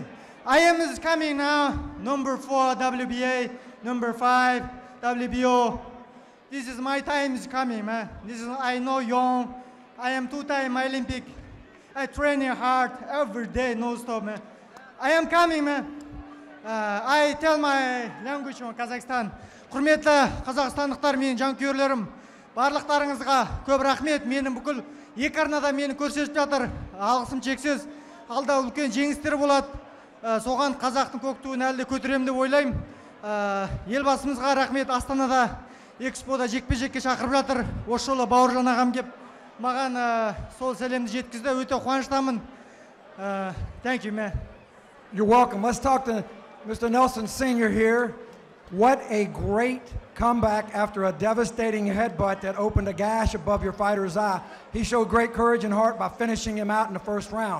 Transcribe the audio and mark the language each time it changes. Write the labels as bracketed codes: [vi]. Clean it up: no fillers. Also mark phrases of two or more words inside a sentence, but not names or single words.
[en] I am coming now, number 4 WBA, number 5 WBO. This is my time is coming, man. This is I know young. I am 2-time Olympic. I training hard every day, no stop, man. I am coming, man. I tell my language on Kazakhstan. [kk] Құрметті қазақстандықтар, менің жанкүйерлерім, барлықтарыңызға көп рахмет. Менің бүкіл екі арнада мені көрсетіп жатыр. Алғысым шексіз. Алда үлкен жеңістер болады. Соған қазақтың көк туын әлі де көтеремін деп ойлаймын. Елбасымызға рахмет. Астанада экспода жекпе-жекке шақырып жатыр. Осы жолы Бауыржан ағам кеп маған сол сәлемді жеткізді. Өте қуаныштамын. [en] Thank you, man. You're welcome. Let's talk to Mr. Nelson Sr. here. What a great comeback after a devastating headbutt that opened a gash above your fighter's eye. He showed great courage and heart by finishing him out in the first round.